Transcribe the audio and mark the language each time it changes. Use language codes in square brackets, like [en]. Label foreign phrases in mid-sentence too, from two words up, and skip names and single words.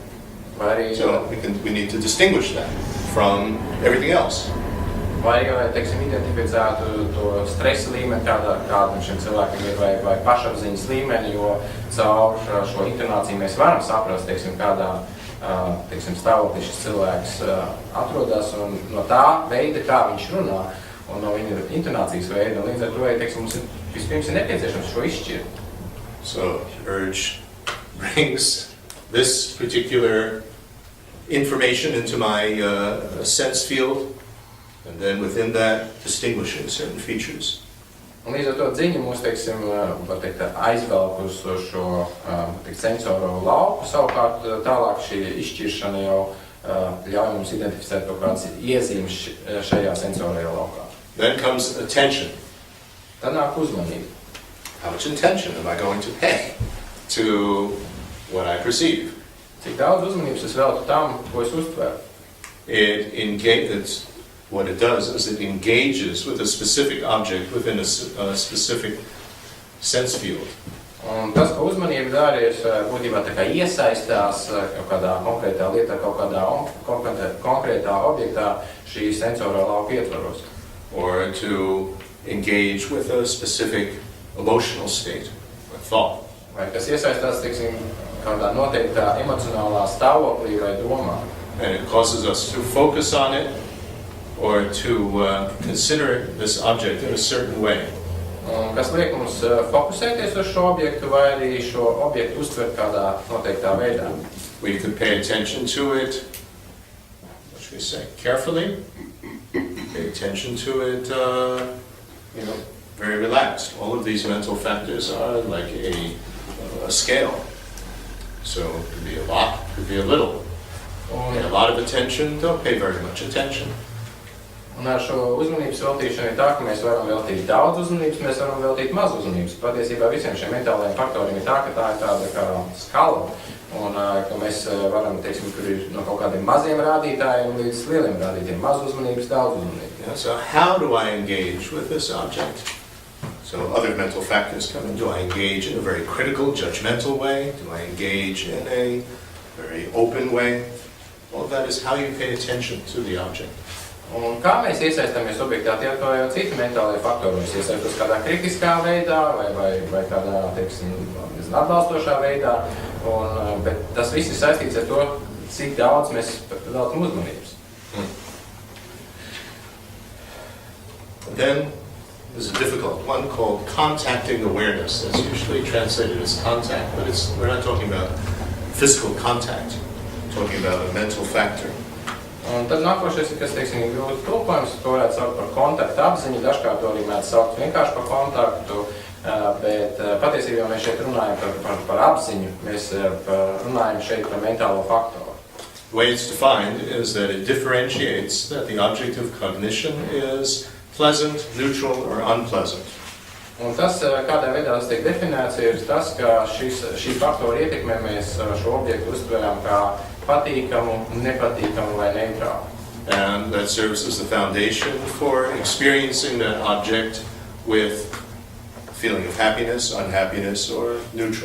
[lv] Vai arī, [en] So we need to distinguish that from everything else. [lv] vai arī, lai, teiksim, identificētu to stresa līmeni, kādam šim cilvēkam ir, vai pašapziņas līmeni, jo caur šo intonāciju mēs varam saprast, teiksim, kādā, teiksim, stāvoklī šis cilvēks atrodas, un no tā veida, kā viņš runā, un no viņa intonācijas veida, un līdz ar to, teiksim, mums vispirms ir nepieciešams šo izšķirt. [en] So urge brings this particular information into my sense field, and then within that distinguishing certain features. [lv] Un līdz ar to dziņa mūs, teiksim, var teikt, aizvelk uz šo teikt, sensoro lauku, savukārt tālāk šī izšķiršana jau ļauj mums identificēt kaut kādas iezīmes šajā sensorajā laukā. [en] Then comes attention. [lv] Tad nāk uzmanība. [en] How much attention am I going to pay to what I perceive? [lv] Cik daudz uzmanības es veltu tam, ko es uztveru. [en] What it does is it engages with a specific object within a specific sense field. [lv] Un tas, ko uzmanība dara, ir būtībā tā kā iesaistās kaut kādā konkrētā lietā, kaut kādā konkrētā objektā šī sensora lauka ietvaros. [en] Or to engage with a specific emotional state or thought. [lv] Vai kas iesaistās, teiksim, kādā noteiktā emocionālā stāvoklī vai domā. [en] And it causes us to focus on it or to consider this object in a certain way. [lv] Un kas liek mums fokusēties uz šo objektu vai arī šo objektu uztvert kādā noteiktā veidā. [en] We could pay attention to it, what should we say, carefully. Pay attention to it, very relaxed. All of these mental factors are like a scale. So it could be a lot, it could be a little. Pay a lot of attention, don't pay very much attention. [lv] Un ar šo uzmanības veltīšanu ir tā, ka mēs varam veltīt daudz uzmanības, mēs varam veltīt maz uzmanības. Patiesībā visiem šiem mentālajiem faktoriem ir tā, ka tā ir tāda kā skala. Un ka mēs varam, teiksim, kur ir no kaut kādiem maziem rādītājiem līdz lieliem rādītājiem. Maz uzmanības, daudz uzmanības. [en] Yeah, so how do I engage with this object? So other mental factors come in. Do I engage in a very critical, judgmental way? Do I engage in a very open way? All of that is how you pay attention to the object. [lv] Un kā mēs iesaistāmies objektā, tie to jau citi mentālie faktori. Mēs iesaistos kādā kritiskā veidā vai kādā, teiksim, atbalstošā veidā. Bet tas viss ir saistīts ar to, cik daudz mēs veltam uzmanības. [en] Then there's a difficult one called contacting awareness. That's usually translated as contact, but we're not talking about physical contact. We're talking about a mental factor. [lv] Un tad nākošais ir, kas, teiksim, grūti tulkojums, to varētu saukt par kontaktu apziņu, dažkārt to arī mēdz saukt vienkārši par kontaktu, bet patiesībā mēs šeit runājam par apziņu, mēs runājam šeit par mentālo faktoru. [en] The way it's defined is that it differentiates that the object of cognition is pleasant, neutral, or unpleasant. [lv] Un tas, kādā veidā tas tiek definēts, ir tas, ka šī faktora ietekmē mēs šo objektu uztveram kā patīkamu, nepatīkamu vai neitrālu. [en] And that serves as the foundation for experiencing that object with a feeling of happiness, unhappiness, or neutral.